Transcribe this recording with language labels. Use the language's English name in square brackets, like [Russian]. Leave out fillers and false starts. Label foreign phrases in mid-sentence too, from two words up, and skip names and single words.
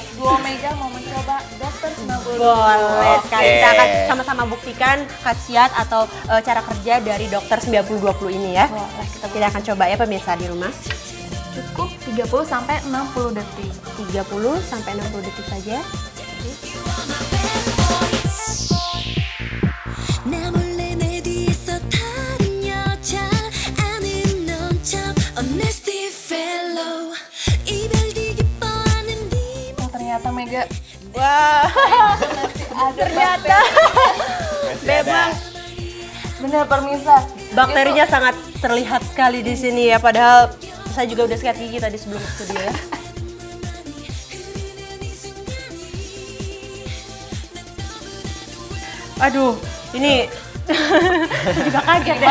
[Indonesian] Dua Mega mau mencoba dokter 90. Boleh sekali. Oke. Kita akan sama-sama buktikan khasiat atau cara kerja dari dokter 90-20 ini ya. Boleh, Kita akan coba ya pemirsa di rumah. Cukup 30 sampai 60 detik. 30 sampai 60 detik saja. [Korean] 나 몰래 내 뒤에서 다른 여자 아는 넌참 [English] honesty fellow [Korean] 이별 뒤 기뻐하는 네 [Indonesian] Oh, ternyata Mega Wah, ternyata memang benar pemirsa. bakterinya sangat terlihat sekali di sini ya. Padahal saya juga udah sikat gigi tadi sebelum studio ya. Aduh, ini saya juga kaget ya.